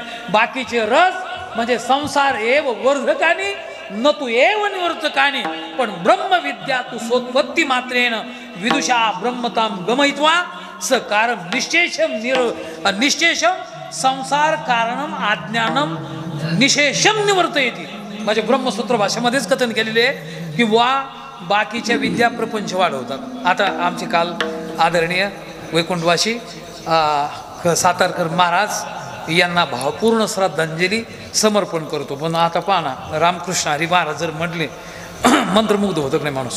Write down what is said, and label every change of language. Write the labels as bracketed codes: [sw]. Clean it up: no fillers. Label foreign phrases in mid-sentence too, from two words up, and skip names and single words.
[mr] बाकीचे रस म्हणजे [sa] संसार एव वर्धकानी न तू एव निवर्तकानी. पण ब्रह्मविद्या तू सोत्पत्ती मात्रेन विदुषा ब्रह्मताम गमयित्वा स कारण निश्चेषम संसार कारणम अज्ञानम निशेषम निवर्तयति. [mr] म्हणजे ब्रह्मसूत्र भाषेमध्येच कथन केलेले आहे की वा बाकीच्या विद्या प्रपंच वाढवतात. आता आमचे काल आदरणीय वैकुंठवासी सातारकर महाराज यांना भावपूर्ण श्रद्धांजली समर्पण करतो. पण आता पहा ना, रामकृष्ण हरी महाराज जर म्हटले मंत्रमुग्ध होतं नाही माणूस.